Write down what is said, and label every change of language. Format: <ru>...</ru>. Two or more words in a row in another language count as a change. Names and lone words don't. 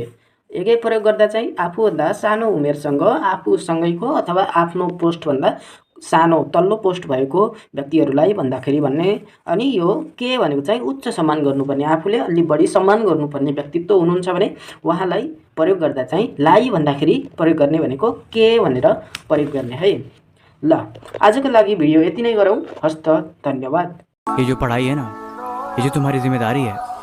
<ne>एकै प्रयोग गर्दा चाहिँ आफूभन्दा सानो उमेरसँग आफूसँगैको अथवा आफ्नो पोस्टभन्दा सानो तल्लो पोस्ट भएको व्यक्तिहरूलाई भन्दाखेरि भन्ने। अनि यो के भनेको चाहिँ उच्च सम्मान गर्नुपर्ने, आफूले अलि बढी सम्मान गर्नुपर्ने व्यक्तित्व हुनुहुन्छ भने उहाँलाई प्रयोग गर्दा चाहिँ लाई भन्दाखेरि प्रयोग गर्ने भनेको के भनेर प्रयोग गर्ने है। ल आजको लागि भिडियो यति नै गरौँ। हस्त, धन्यवाद।</ne> <hi>ये जो पढ़ाई है ना, ये जो तुम्हारी जिम्मेदारी है,</hi>